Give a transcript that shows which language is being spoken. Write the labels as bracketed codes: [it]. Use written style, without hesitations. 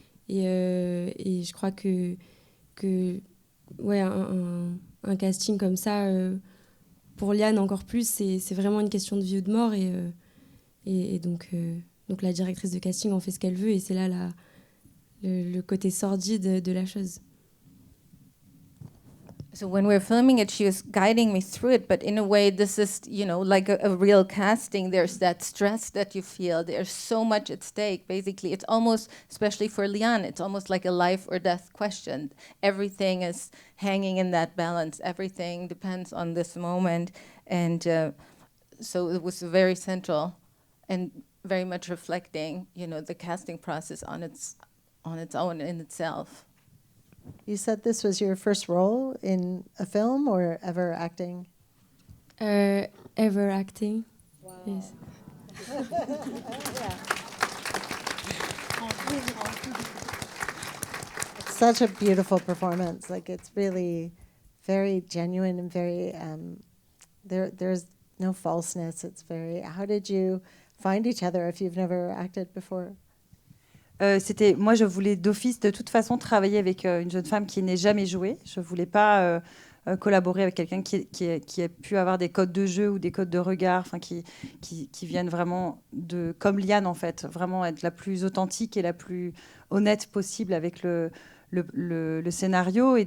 [fr] Et je crois que ouais, un casting comme ça, pour Liane encore plus, c'est vraiment une question de vie ou de mort. Et donc la directrice de casting en fait ce qu'elle veut, et c'est là le côté sordide de la chose. [en] So when we were filming it, she was guiding me through it, but in a way, this is, like a real casting. There's that stress that you feel. There's so much at stake. Basically, it's almost, especially for Liane, it's almost like a life or death question. Everything is hanging in that balance. Everything depends on this moment. And so it was very central and very much reflecting, the casting process on its own in itself. You said this was your first role in a film, or ever acting? Ever acting. Wow. Yes. It's such a beautiful performance. Like, it's really very genuine and very, there's no falseness. It's very, how did you find each other if you've never acted before? [fr] Moi, je voulais d'office, de toute façon, travailler avec une jeune femme qui n'ait jamais joué. Je ne voulais pas collaborer avec quelqu'un qui a pu avoir des codes de jeu ou des codes de regard, qui viennent vraiment comme Liane, en fait, vraiment être la plus authentique et la plus honnête possible avec le scénario.